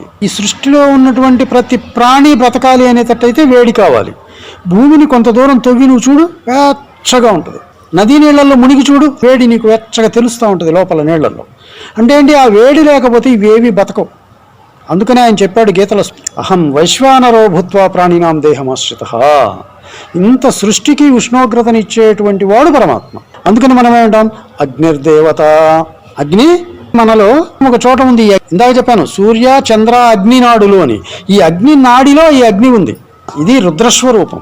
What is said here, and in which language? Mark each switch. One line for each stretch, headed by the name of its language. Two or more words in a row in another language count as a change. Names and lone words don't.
Telugu: ఈ సృష్టిలో ఉన్నటువంటి ప్రతి ప్రాణి బ్రతకాలి అనేటట్టయితే వేడి కావాలి. భూమిని కొంత దూరం తొవ్వి నువ్వు చూడు, వెచ్చగా ఉంటుంది. నదీ నీళ్లలో మునిగి చూడు, వేడి నీకు వెచ్చగా తెలుస్తూ ఉంటుంది లోపల నీళ్లలో. అంటే ఏంటి? ఆ వేడి లేకపోతే ఇవేవి బతకవు. అందుకనే ఆయన చెప్పాడు గీతలో,
Sanskrit: అహం వైశ్వానరో భూత్వా ప్రాణినాం దేహమాశ్రిత.
Telugu: ఇంత సృష్టికి ఉష్ణోగ్రతని ఇచ్చేటువంటి వాడు పరమాత్మ. అందుకని మనం ఏమంటాం? అగ్నిర్దేవత. అగ్ని మనలో ఒక చోట ఉంది. ఇందాక చెప్పాను సూర్య చంద్ర అగ్ని నాడులు అని. ఈ అగ్ని నాడిలో ఈ అగ్ని ఉంది. ఇది రుద్రస్వరూపం.